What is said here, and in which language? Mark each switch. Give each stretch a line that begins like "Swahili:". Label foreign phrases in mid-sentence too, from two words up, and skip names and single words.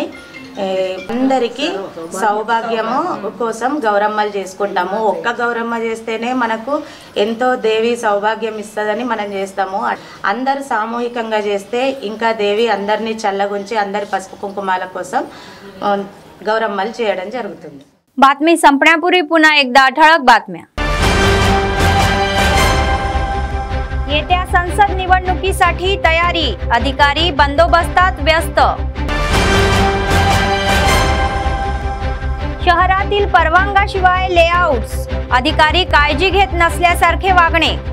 Telugu: అందరికీ సౌభాగ్యము కోసం గౌరమ్మలు చేసుకుంటాము. ఒక్క గౌరమ్మ చేస్తేనే మనకు ఎంతో దేవి సౌభాగ్యం ఇస్తుందని మనం చేస్తాము. అందరూ సామూహికంగా చేస్తే ఇంకా దేవి అందరినీ చల్లగుంచి అందరి పసుపు కుంకుమాల కోసం गौरम्मल చేయడం జరుగుతుంది.
Marathi: बातमी संपण्यापूर्वी पुन्हा एकदा ठळक बातम्या. येत्या संसद निवडणुकीसाठी तयारी, अधिकारी बंदोबस्तात व्यस्त. शहरातील परवानगाशिवाय लेआउट्स, अधिकारी काळजी घेत नसल्यासारखे वागणे.